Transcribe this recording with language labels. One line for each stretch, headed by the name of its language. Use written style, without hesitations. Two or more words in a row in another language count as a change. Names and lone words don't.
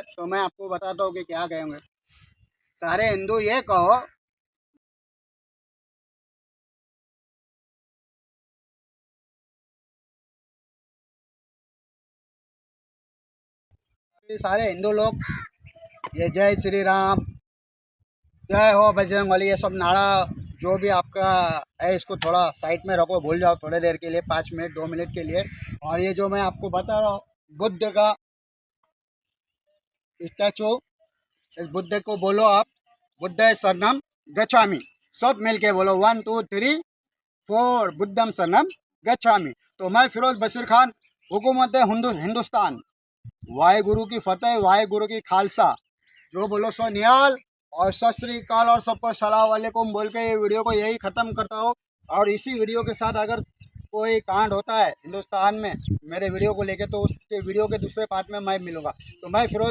Hindi: तो मैं आपको बताता हूँ कि क्या कहेंगे। सारे हिंदू ये कहो, सारे हिंदू लोग ये जय श्री राम, जय हो बजरंगबली, ये सब नारा जो भी आपका है, इसको थोड़ा साइड में रखो, भूल जाओ थोड़ी देर के लिए, 5 मिनट 2 मिनट के लिए। और ये जो मैं आपको बता रहा हूँ बुद्ध का स्टैचू, इस बुद्ध को बोलो आप
Pali: बुद्ध शरणम गच्छामि,
Hindi: सब मिलके बोलो 1 2 3 4
Pali: बुद्धम शरणम गच्छामि।
Hindi: तो मैं फिरोज बशीर खान, हुकूमत हिंदुस्तान, वाहेगुरु की फतेह, वाहेगुरु की खालसा,
Punjabi: ਜੋ ਬੋਲੋ ਸੋ ਨਿਹਾਲ
Hindi: और
Punjabi: ਸਤ ਸ੍ਰੀ ਅਕਾਲ
Hindi: और सबको
Arabic: سلام عليكم
Hindi: बोल के ये वीडियो को यही ख़त्म करता हूँ। और इसी वीडियो के साथ अगर कोई कांड होता है हिंदुस्तान में मेरे वीडियो को लेके, तो उसके वीडियो के दूसरे पार्ट में मैं मिलूँगा।